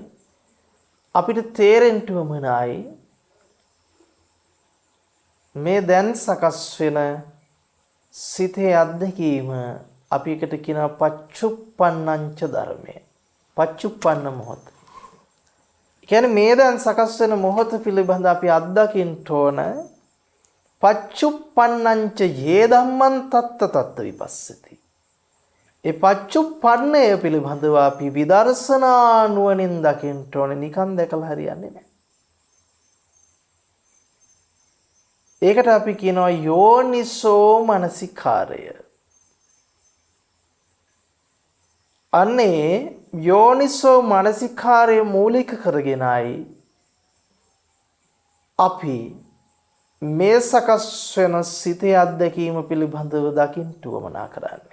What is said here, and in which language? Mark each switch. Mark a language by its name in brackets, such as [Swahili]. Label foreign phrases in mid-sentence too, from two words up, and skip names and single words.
[Sinhala] අපිට තේරෙන්න උවමනයි මේ දැන් සකස් වෙන සිතේ අත්දැකීම අපි එකට කියනවා පච්චුප්පන්නංච ධර්මය. පච්චුප්පන්න මොහොත. කියන්නේ මේ දැන් සකස් වෙන මොහොත පිළිබඳ අපි අත්දකින්න ඕන [Pali] පච්චුප්පන්නංච යේ ධම්මං තත්ත තත්ත විපස්සති. [Sinhala] ඒ පච්චුප්පන්නය පිළිබඳව අපි විදර්ශනා නුවණින් දකින්න ඕනේ. නිකන් දැකලා හරියන්නේ නැහැ. ඒකට අපි කියනවා යෝනිසෝ මනසිකාරය. අන්නේ යෝනිසෝ මනසිකාරය මූලික කරගෙනයි අපි මේ සකස් වෙන සිතේ අත්දැකීම පිළිබඳව දකින්න උවමනා කරන්නේ.